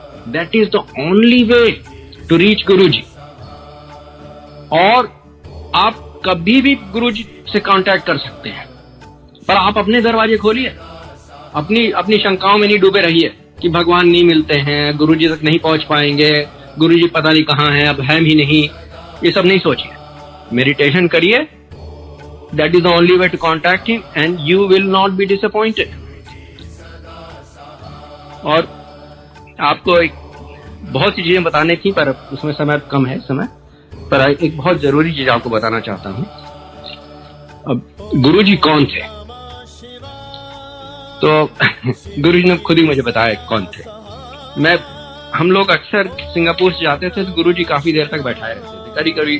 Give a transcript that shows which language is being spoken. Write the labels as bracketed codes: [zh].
[en] that is the only way to reach [hi] गुरुजी। और आप कभी भी गुरुजी से कांटेक्ट कर सकते हैं, पर आप अपने दरवाजे खोलिए। अपनी शंकाओं में नहीं डूबे रहिए कि भगवान नहीं मिलते हैं, गुरुजी तक नहीं पहुंच पाएंगे, गुरुजी पता नहीं कहाँ हैं, अब है भी नहीं। ये सब नहीं सोचिए, मेडिटेशन करिए। [en] That is the only way to contact him and you will not be disappointed. [hi] और आपको एक बहुत सी चीजें बताने थी, पर उसमें समय कम है पर एक बहुत जरूरी चीज आपको बताना चाहता हूँ। अब गुरुजी कौन थे? तो गुरुजी ने खुद ही मुझे बताया कौन थे। हम लोग अक्सर सिंगापुर से जाते थे तो गुरुजी काफी देर तक बैठाए रहते थे।